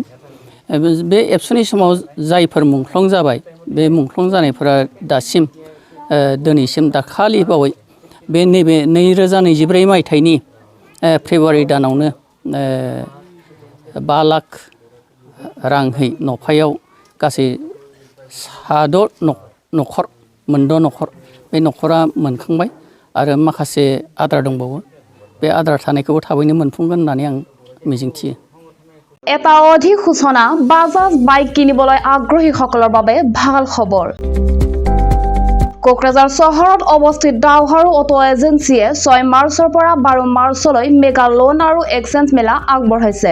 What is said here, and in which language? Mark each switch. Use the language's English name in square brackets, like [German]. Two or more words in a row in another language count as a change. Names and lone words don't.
[Bodo] बे एबसुनि समाव जायफोर मुंख्लं जाबाय, बे मुंख्लं जानायफोरा दासिम दिनैसिम दाखालि बावै बे नैबे 2024 मायथाइनि फेब्रुवारि दानावनो 5 लाख रांहै न'फायाव गासै 6 न'खर, 6 न'खर, बे न'खरा मोनखांबाय आरो माखासे आद्रा दंबावो। बे आद्रा थानायखौबो थाबैनो मोनफुंगोन होननानै आं मिजिंथियो। [Assamese] এটা অধিক সূচনা বাজাজ বাইক কিনিবলৈ আগ্ৰহীসকলৰ বাবে ভাল খবৰ। কোকৰাঝাৰ চহৰত অৱস্থিত ডাওহাৰু অটো এজেন্সিয়ে 6 মাৰ্চৰ পৰা 12 মাৰ্চলৈ [English] mega loan [Assamese] আৰু এক্সচেঞ্জ মেলা আগবঢ়াইছে।